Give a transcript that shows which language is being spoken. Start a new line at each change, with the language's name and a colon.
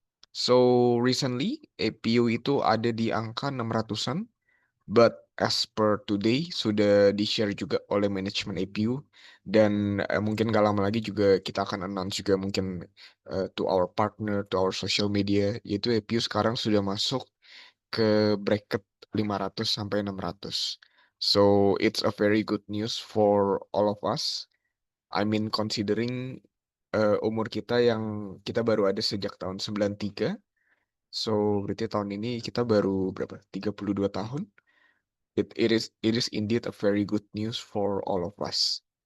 English: So recently
Indonesian: APU itu ada di angka 600-an,
English: but as per today
Indonesian: sudah di-share juga oleh manajemen APU, dan mungkin gak lama lagi juga kita akan announce juga mungkin
English: to our partner, to our social media,
Indonesian: yaitu APU sekarang sudah masuk ke bracket 500 sampai 600.
English: So it's a very good news for all of us. I mean considering
Indonesian: umur kita yang kita baru ada sejak tahun 93. So, berarti tahun ini kita baru berapa? 32 tahun.
English: It is indeed a very good news for all of us.